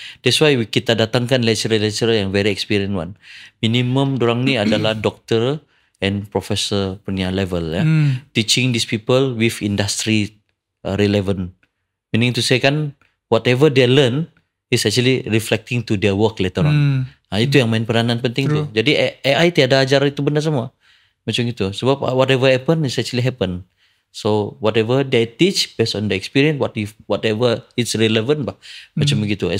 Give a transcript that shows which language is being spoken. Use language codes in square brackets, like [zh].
[en] That's why [ms] kita datangkan [en] lecturer yang very experienced one. [ms] Minimum dorang ni adalah doktor and professor punya level ya. [en] Teaching these people with industry relevant. Meaning to say kan, whatever they learn is actually reflecting to their work later on. [ms] Itu yang main peranan penting tu. Jadi AI tiada ajar itu benda semua. Macam itu. Sebab [en] whatever happen is actually happen. So whatever they teach based on the experience, whatever it's relevant [ms] macam begitu.